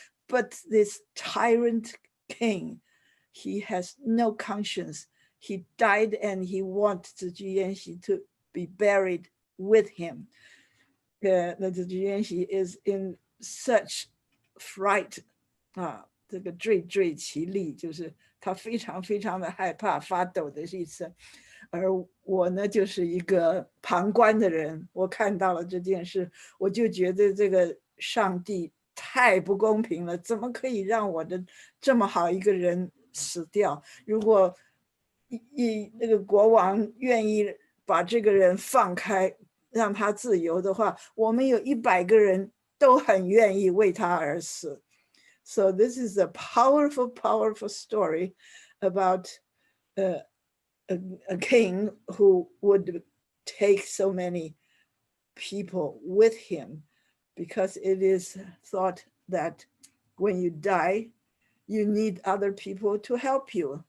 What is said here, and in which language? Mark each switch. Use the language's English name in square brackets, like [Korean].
[English] But this tyrant king, he has no conscience. He died and he wants Zhi Yanxi to be buried with him. The Zhi Yanxi is in such fright. [Chinese] 这个惴惴其力，就是他非常非常的害怕，发抖的意思。而我呢，就是一个旁观的人，我看到了这件事，我就觉得这个上帝太不公平了，怎么可以让我的这么好一个人死掉？如果那个国王愿意把这个人放开，让他自由的话，我们有100个人都很愿意为他而死。 [English] So this is a powerful, powerful story about a king who would take so many people with him, because it is thought that when you die, you need other people to help you.